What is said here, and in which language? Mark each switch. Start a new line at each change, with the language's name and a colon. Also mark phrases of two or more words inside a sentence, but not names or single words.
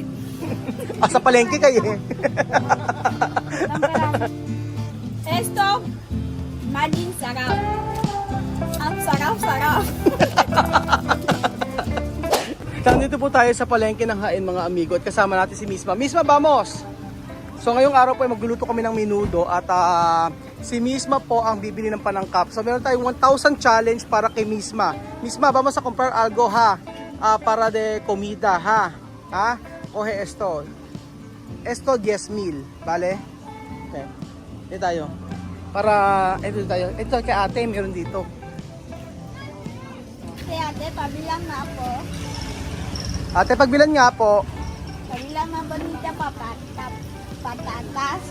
Filipino: Sa palengke kayo eh. Esto, maging sarap. Ang sarap-sarap. Nandito po tayo sa palengke ng Hain mga amigo at kasama natin si Misma.
Spanish: Misma, vamos!
Filipino: So ngayong araw po ay magluluto kami ng menudo at si Misma po ang bibili ng panangkap. So meron tayong 1,000 challenge para kay Misma.
Spanish: Misma, vamos a comprar algo ha, para de comida ha. Ha? Coge esto. Esto 10,000, vale?
Filipino: Okay. Dito tayo. Para, ito tayo. Ito kay ate, meron dito. Kaya ate, pabilang na po. Ate, pagbilan nga po. Pabilang na bonita patatas.